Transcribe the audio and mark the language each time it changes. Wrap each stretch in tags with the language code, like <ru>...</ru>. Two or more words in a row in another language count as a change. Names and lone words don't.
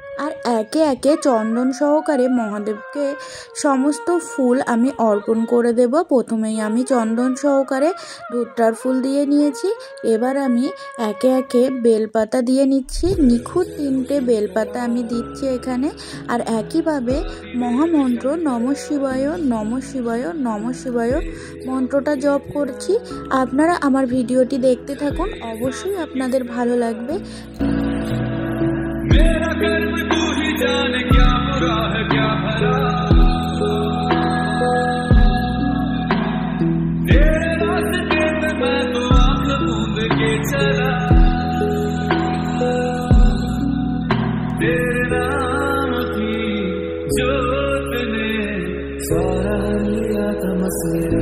<bn>আর একে একে চন্দন সহকারে মহাদেবকে সমস্ত ফুল আমি অর্পণ করে দেব। প্রথমেই আমি চন্দন সহকারে ধূপটার ফুল দিয়ে নিয়েছি। এবার আমি একে একে বেলপাতা দিয়ে নিচ্ছি। নিখুঁত 3টে বেলপাতা আমি দিচ্ছি এখানে। আর একইভাবে মহামন্ত্র</bn> <sa>নমঃ শিবায় নমঃ শিবায় নমঃ শিবায়</sa> <bn>মন্ত্রটা জপ করছি। আপনারা আমার ভিডিওটি দেখতে থাকুন, অবশ্যই আপনাদের ভালো লাগবে।</bn> <hi>मेरा कर्म तू ही जाने क्या बुरा है क्या भला, तेरे रास्ते पे मैं तो आंख मूंद के चला, तेरे नाम की जोत ने सारा लिया तमसेरा।</hi>